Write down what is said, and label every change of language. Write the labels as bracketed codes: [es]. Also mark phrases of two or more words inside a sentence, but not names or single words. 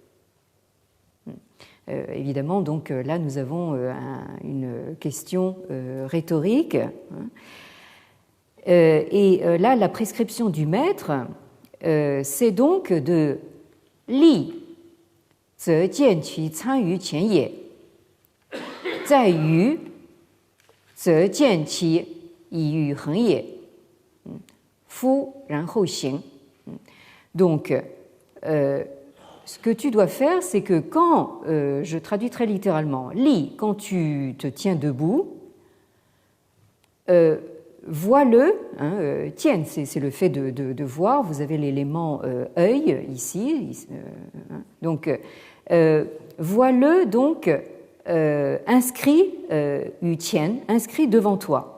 [fr] Évidemment, donc là, nous avons une question rhétorique. Et là, la prescription du maître, c'est donc de [zh] 立則見其參於前也，在輿則見其倚於衡也，夫然後行. [fr] Donc, ce que tu dois faire, c'est que quand, je traduis très littéralement, li, quand tu te tiens debout, vois-le, tiens, c'est le fait de voir, vous avez l'élément œil ici, donc vois-le donc inscrit, [zh] 於天, [fr] inscrit devant toi.